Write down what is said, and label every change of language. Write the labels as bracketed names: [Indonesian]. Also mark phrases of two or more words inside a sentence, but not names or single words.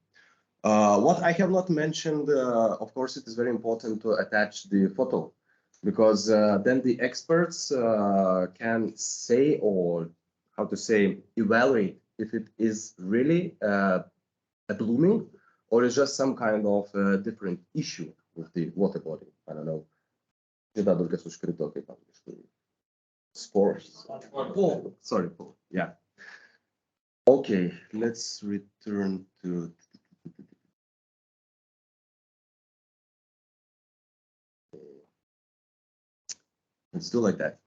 [English] What I have not mentioned, of course, it is very important to attach the photo. because then the experts can say, or how to say, evaluate if it is really a blooming or is just some kind of different issue with the water body. I don't know. [Lithuanian] Žiedadulkės užkrito, kaip angliškai. [English] Spores. Paul. Sorry, Paul. Yeah. Okay, let's return to. Let's do like that.